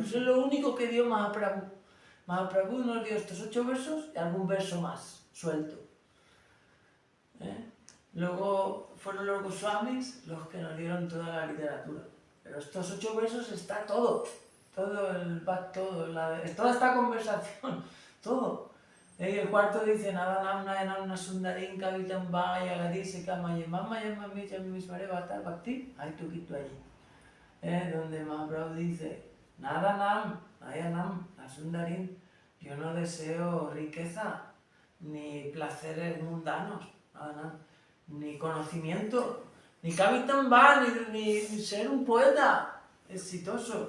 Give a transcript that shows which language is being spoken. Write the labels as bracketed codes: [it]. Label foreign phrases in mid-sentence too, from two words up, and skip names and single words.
[es] Eso es lo único que dio Mahaprabhu. Mahaprabhu nos dio estos 8 versos y algún verso más suelto. Luego fueron los Goswamis los que nos dieron toda la literatura. Pero estos 8 versos está todo. Toda esta conversación, todo. Y el cuarto dice, [sa] Nadanam Nayanam Nasundarim Kavitam Vaya Gadise Kamayemama Yamami Yamismare Bhatar Bhakti. [es] Hay tuquito allí. Donde Mahaprabhu dice, [sa] Nadanam Nayanam Nasundarim. [es] Yo no deseo riqueza ni placeres mundanos. Ni conocimiento, ni [sa] Kavitam Va, [es] ni ser un poeta exitoso.